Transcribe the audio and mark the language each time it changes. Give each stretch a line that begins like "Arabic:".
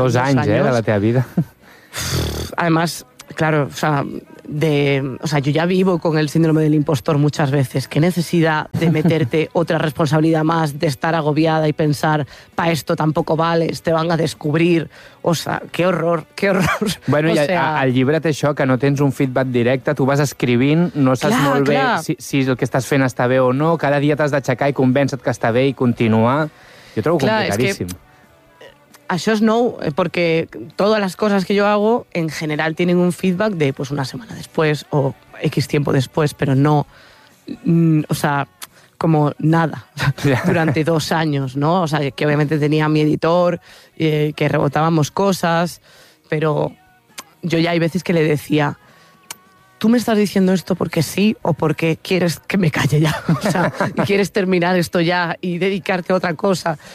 Spanish: Dos años. De la tía vida. Además, claro, o sea, yo ya vivo con el síndrome del impostor muchas veces. ¿Qué necesidad de meterte otra responsabilidad más, de estar agobiada y pensar, para esto tampoco vales, te van a descubrir? O sea, qué horror. Bueno, o i sea...
Catalan: al llibre té això, que no tens un feedback directe, tu vas escrivint, no saps clar, molt clar. Bé si el que estàs fent està bé o no, cada dia t'has d'aixecar i convèncer-te que està bé i continuar. Jo trobo clar, complicadíssim. Això és nou, perquè totes les coses que jo hago en general tenen un feedback de pues, una setmana després o X tiempo després, però no,
Spanish: o sea, como nada durante 2 años,
Catalan: ¿no?
Spanish: O sea, que obviamente tenía mi editor, que rebotábamos cosas, pero yo ya hay veces que le decía, ¿tú me estás diciendo esto porque sí o porque quieres que me calle ya? O sea, y quieres terminar esto ya y dedicarte a otra cosa.